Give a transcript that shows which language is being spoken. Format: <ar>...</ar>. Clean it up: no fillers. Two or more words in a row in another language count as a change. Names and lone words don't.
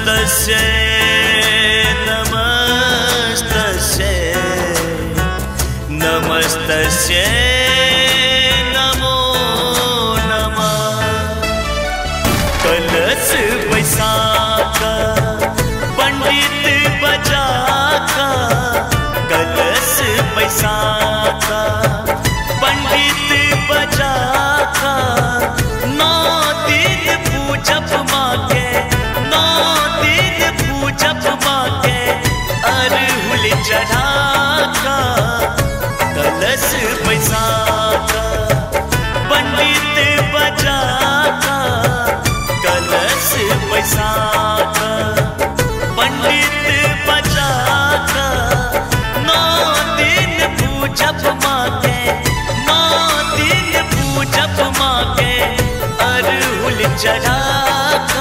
<sa>नमस्तस्यै नमस्तस्यै नमो नमः।</sa> <bho>कलश बैसाखा पंडित बजाका, कलश बैसाखा पंडित बजाका, 9 दिन पूजब माँ के, 9 दिन पूजब माँ के, अरहुल चढ़ाका। कलश बैसाखा पंडित बजाका, कलश बैसाखा पंडित बजाका, 9 दिन पूजब माँ के, 9 दिन पूजब माँ के, अरहुल चढ़ाका।</bho>